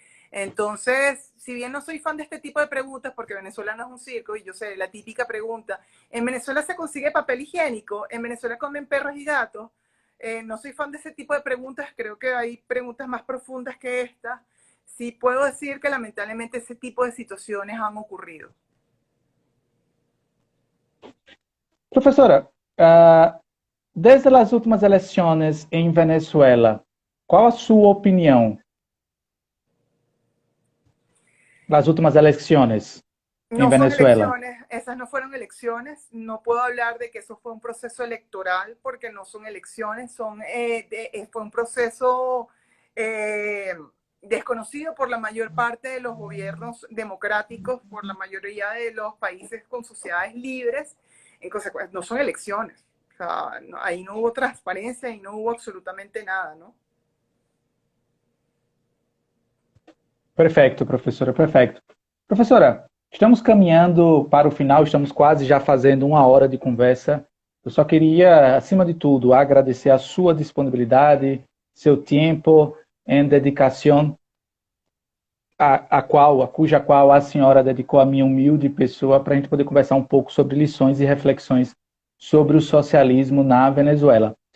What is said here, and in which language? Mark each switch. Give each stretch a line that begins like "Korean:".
Spanish: Entonces, si bien no soy fan de este tipo de preguntas, porque Venezuela no es un circo, y yo sé, la típica pregunta, ¿en Venezuela se consigue papel higiénico? ¿En Venezuela comen perros y gatos? No soy fan de ese tipo de preguntas, creo que hay preguntas más profundas que estas. Sí puedo decir que lamentablemente ese tipo de situaciones han ocurrido.
Portuguese: Professora, desde as últimas eleições em Venezuela, qual a sua opinião?
Spanish: Las últimas elecciones en No son Venezuela. elecciones, esas no fueron elecciones, no puedo hablar de que eso fue un proceso electoral porque no son elecciones, fue un proceso eh, desconocido por la mayor parte de los gobiernos democráticos, por la mayoría de los países con sociedades libres, en consecuencia, no son elecciones, o sea, ahí no hubo transparencia y no hubo absolutamente nada, ¿no?
Portuguese: Perfeito, professora, perfeito. Professora, estamos caminhando para o final, estamos quase já fazendo uma hora de conversa. Eu só queria, acima de tudo, agradecer a sua disponibilidade, seu tempo e dedicação, cuja qual a senhora dedicou a minha humilde pessoa para a gente poder conversar um pouco sobre lições e reflexões sobre o socialismo na Venezuela.